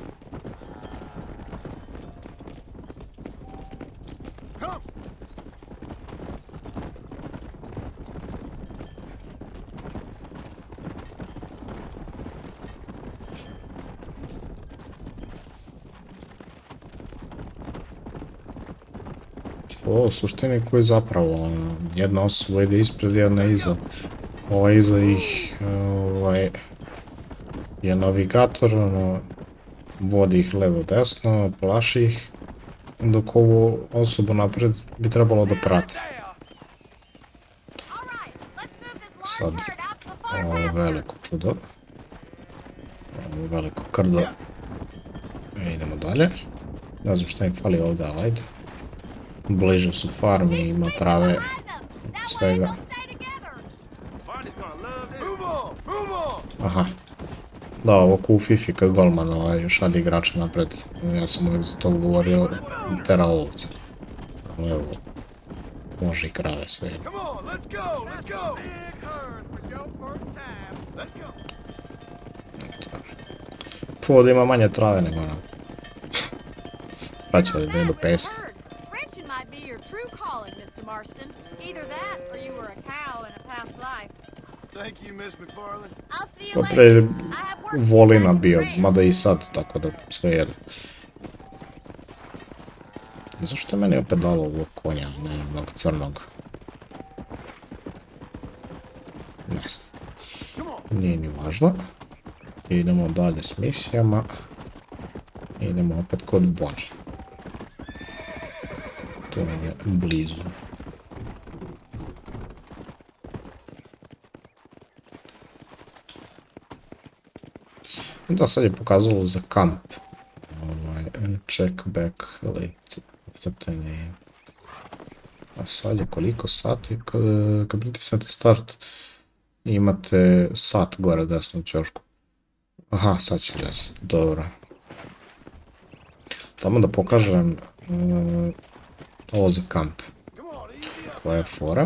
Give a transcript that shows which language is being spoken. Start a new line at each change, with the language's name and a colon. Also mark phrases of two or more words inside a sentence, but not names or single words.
Serbian: Ovo u suštini koji zapravo, jedna osoba ide ispred, jedna iza. Iza ih je navigator, vodi ih levo desno, plaši ih, dok ovu osobu napred bi trebalo da prate.
English: All right, let's move this
Serbian: Sad,
English: large herd out to the far
Serbian: ovo
English: pasture.
Serbian: veliko čudo. Ovo veliko krdo. Idemo dalje. Ne znam šta im fali ovdje, ali ajde. Bliže su farmi, ima trave,
English: Hide them. That way
Serbian: svega.
English: they'll stay together. Barney's gonna love this. Move on! Move on! Aha.
Serbian: Da, ovo ko u Fifi kad golman šalje igrača napred. Ja sam uvijek za to govorio tera ovce. Ali evo, može i krave sve.
English: Come on, let's go! Let's go! Big herd for your first time. Let's go!
Serbian: Ovdje ima manje trave nego nam. Pa će ovdje da idu
English: With
Serbian: pesa.
English: the herd. Ranching might be your true calling, Mr. Marston. Either that or you were a cow in a past life. Thank you, Miss McFarland. I'll see you
Serbian: Pa
English: later.
Serbian: pre
English: I have work to do
Serbian: volina
English: back at the
Serbian: bio,
English: ranch.
Serbian: mada i sad, tako da sve jedno. Zašto je meni opet dalo ovog konja, ne onog crnog? Ne znam. Nije ni važno. Idemo dalje s misijama. Idemo opet kod Bonnie. To nam je blizu. Da, sad je pokazalo za kamp.
English: Check back late after 10 AM.
Serbian: A sad je koliko sati? Kad pritisnete start, imate sat gore desno u ćošku. Aha, sad će 10, dobro. Tamo da pokažem ovo za kamp. Koja je fora.